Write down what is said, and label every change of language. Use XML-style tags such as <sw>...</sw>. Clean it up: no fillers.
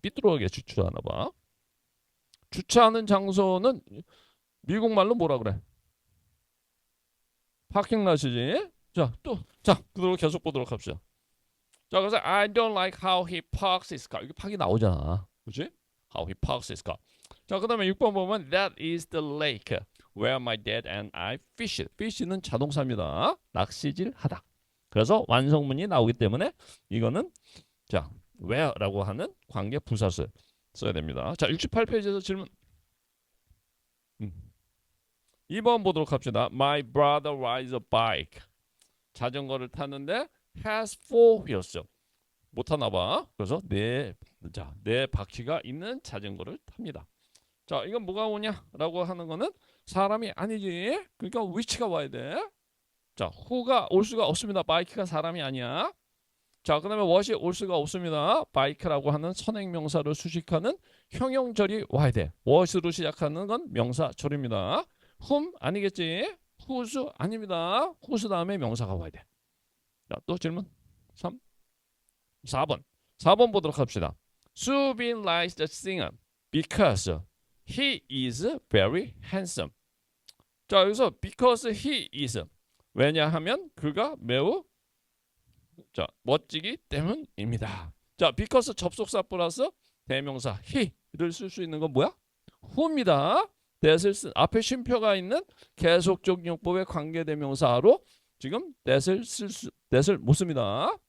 <ko>삐뚤어하게 주차하나 봐. 주차하는 장소는 미국 말로 뭐라 그래? 파킹랏이지. 그대로 계속 보도록 합시다. 자, 그래서</ko> <en>I don't like how he parks his car.</en> <ko>이게 팍이 나오잖아. 그렇지?</ko> <en>How he parks his car.</en> <ko>자, 그다음에 6번 보면</ko> <en>That is the lake where my dad and I fished.</en> <ko>fish는 자동사입니다. 낚시질 하다. 그래서 완성문이 나오기 때문에 이거는 where라고 하는 관계 부사를 써야 됩니다. 자, 68페이지에서 질문. 2번 보도록 합시다.</ko> <en>My brother rides a bike.</en> <ko>자전거를 타는데 has four wheels. 못 타나 봐. 그래서 네 바퀴가 있는 자전거를 탑니다. 자, 이건 뭐가 오냐라고 하는 거는 사람이 아니지. 그러니까 which가 와야 돼. 자, who가 올 수가 없습니다. 바이크가 사람이 아니야. 자, 그다음에 what이 올 수가 없습니다. 바이크라고 하는 선행명사를 수식하는 형용절이 와야 돼. what으로 시작하는 건 명사절입니다. whom 아니겠지? whose 아닙니다. whose 다음에 명사가 와야 돼. 자, 또 질문 4번 보도록 합시다.</ko> <en>Subin likes the singer because he is very handsome.</en> <ko>자, 여기서</ko> <en>because he is</en> <ko>왜냐하면 그가 매우 멋지기 때문입니다. 자, because 접속사 플러스 대명사 he를 쓸 수 있는 건 뭐야? who입니다. that을 앞에 쉼표가 있는 계속적 용법의 관계대명사로 지금 that을 못 씁니다.</ko>